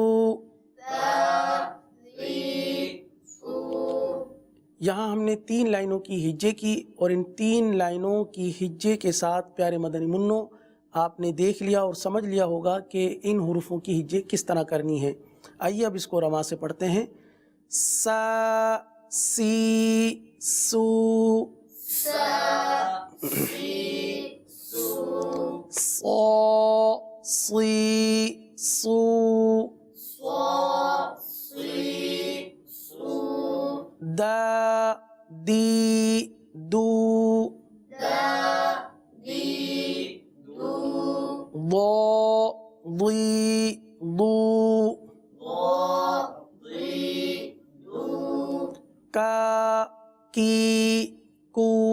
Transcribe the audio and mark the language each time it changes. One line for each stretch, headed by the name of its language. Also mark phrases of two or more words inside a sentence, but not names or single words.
Urdu: یہاں ہم نے 3 لائنوں کی ہجے کی اور ان 3 لائنوں کی ہجے کے ساتھ پیارے مدنی منوں آپ نے دیکھ لیا اور سمجھ لیا ہوگا کہ ان حروفوں کی ہجے کس طرح کرنی ہے. آئیے اب اس کو رواں سے پڑھتے ہیں. سا سی سو صو صی صو دا دی دو ضو ضی ضو کا کی کو.